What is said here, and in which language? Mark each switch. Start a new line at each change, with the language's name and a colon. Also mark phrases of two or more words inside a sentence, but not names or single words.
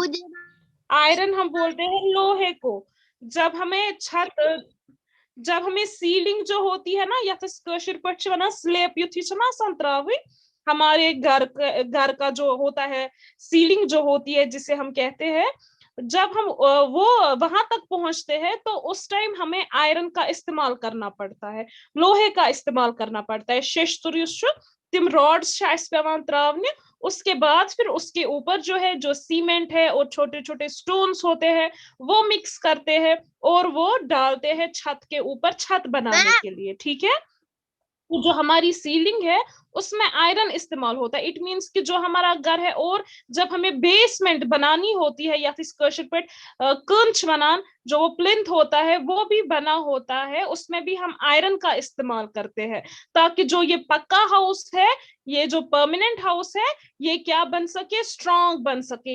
Hindi: आयरन हम बोलते हैं लोहे को। जब हमें सीलिंग जो होती है ना, या स्लेप हमारे घर का जो होता है, सीलिंग जो होती है जिसे हम कहते हैं, जब हम वो वहां तक पहुंचते हैं तो उस टाइम हमें आयरन का इस्तेमाल करना पड़ता है, लोहे का इस्तेमाल करना पड़ता है।
Kashmiri: तिम रॉड्स पेवान त्रावने।
Hindi: उसके बाद फिर उसके ऊपर जो है, जो सीमेंट है और छोटे छोटे स्टोन्स होते हैं, वो मिक्स करते हैं और वो डालते हैं छत के ऊपर, छत बनाने के लिए। ठीक है, तो जो हमारी सीलिंग है उसमें आयरन इस्तेमाल होता है।
English: it means
Hindi: कि जो हमारा घर है, और जब हमें बेसमेंट बनानी होती है या फिर कंच बनान, जो वो प्लिंथ होता है वो भी बना होता है, उसमें भी हम आयरन का इस्तेमाल करते हैं, ताकि जो ये पक्का हाउस है, ये जो
English: permanent house
Hindi: है, ये क्या बन सके, स्ट्रॉन्ग बन सके।